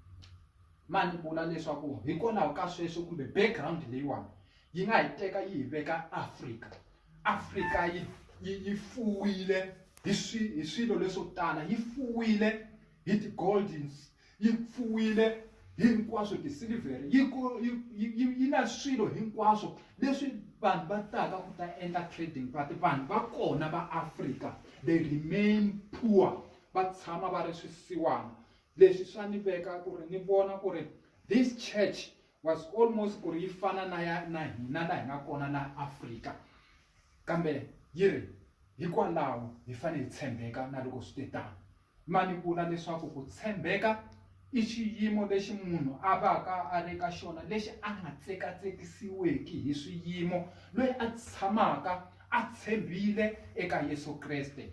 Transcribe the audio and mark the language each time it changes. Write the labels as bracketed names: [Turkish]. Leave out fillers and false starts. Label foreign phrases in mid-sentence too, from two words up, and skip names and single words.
[Tsonga] Mani vula leswaku hikwalaho ka sweswo kumbe background leyiwani yi nga hi teka yi hi veka Afrika yi fuwile hi swilo leswo tala, yi fuwile hi ti-goldings, yi fuwile hinkwaswo ti-silver, yi na swilo hinkwaswo leswi vanhu va taka ku ta endla trading, but vanhu va kona va Afrika [English] they remain poor, [Tsonga] va tshama va ri swisiwana. Leswi swa ni veka ku ri ni vona ku ri [English] this church was almost [Tsonga] ku ri yi fana na hina laha hi nga kona na Afrika, kambe yi ri hikwalaho hi fanele hi tshembeka na loko swi te tani. Mani vula leswaku ku tshembeka i xiyimo lexi munhu a vaka a ri ka xona lexi a nga tsekatsekisiweki hi swiyimo, loyi a tshamaka a tshembile eka Yesu Kreste.